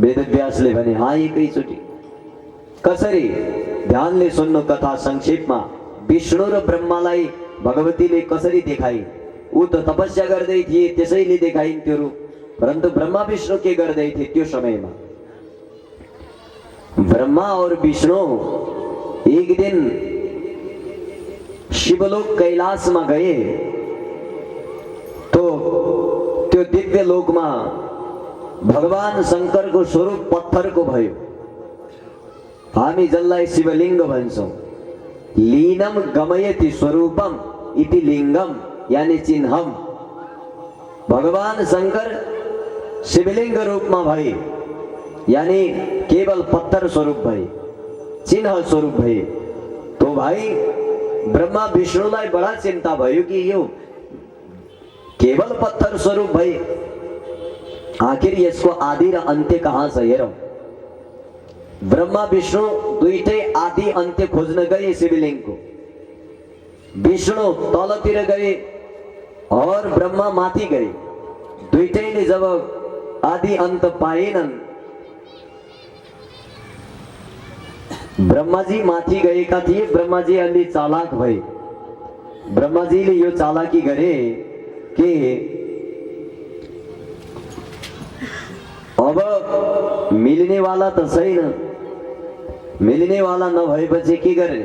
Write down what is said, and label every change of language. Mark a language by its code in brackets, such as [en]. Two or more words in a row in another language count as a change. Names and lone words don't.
[ne] वेदव्यासले भने हाँ एकैचोटि। कसरी? ध्यानले सुन्नु कथा संक्षेपमा। विष्णु र ब्रह्मालाई भगवतीले कसरी देखाई? ऊ त तपस्या गर्दै थिए, त्यसैले देखाइन् त्यो रूप। परन्तु ब्रह्मा विष्णु के गर्दै थिए त्यो समयमा? ब्रह्मा और विष्णु एक दिन शिवलोक कैलाशमा गए, तो त्यो दिव्य लोकमा भगवान शंकरको स्वरूप पत्थरको भयो। हामी जसलाई शिवलिङ्ग भन्छौं। [sa] लीनम गमयति स्वरूपम इति लिङ्गम, यानी चिन्हम। [ne] भगवान शंकर शिवलिंग रूपमा भए, यानी केवल पत्थर स्वरूप भए, चिन्ह स्वरूप भए। तो भाई ब्रह्मा विष्णुलाई बडा चिन्ता भयो कि यो केवल पत्थर स्वरूप भए, आखिर यसको आदि र अन्त्य कहाँ छ हेरौं। ब्रह्मा विष्णु दुईटै आदि अन्त्य खोज्न गए शिवलिङ्गको। विष्णु तलतिर गए और ब्रह्मा माथि गए। दुईटैले जब आदि अन्त पाएनन्, ब्रह्माजी माथि गएका थिए। ब्रह्माजी अलि चालाक भए। ब्रह्माजीले यो चालाकी गरे कि अब मिल्नेवाला त छैन, मिल्नेवाला नभएपछि के गर्ने?